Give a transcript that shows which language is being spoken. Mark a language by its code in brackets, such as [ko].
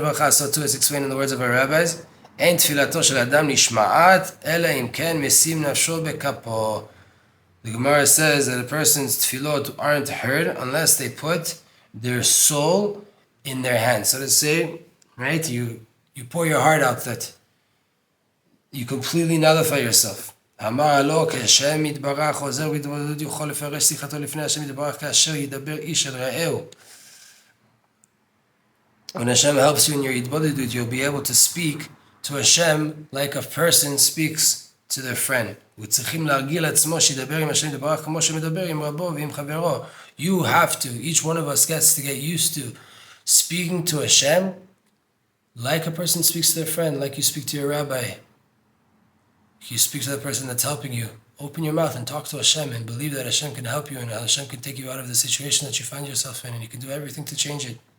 [en] So too is explained in the words of our rabbis. [he] אין תפילתו של אדם נשמעת, אלא אם כן משים נפשו בכפו. [en] The Gemara says that a person's tefillot aren't heard unless they put their soul in their hands. So to say, right, you pour your heart out, that you completely nullify yourself. [he] אמר לו, כשם יתברך חוזר בהתבודדות יכול לפרש שיחתו לפני השם יתברך כאשר ידבר איש אל רעהו. [en] When Hashem helps you in your התבודדות, you'll be able to speak to Hashem like a person speaks to their friend. [he] וצריכים להרגיל עצמו שידבר עם השם יתברך כמו שמדבר עם רבו ועם חברו. [en] You have to, each one of us gets to get used to speaking to Hashem like a person speaks to their friend, like you speak to your rabbi. You speak to the person that's helping you. Open your mouth and talk to Hashem and believe that Hashem can help you and Hashem can take you out of the situation that you find yourself in and you can do everything to change it.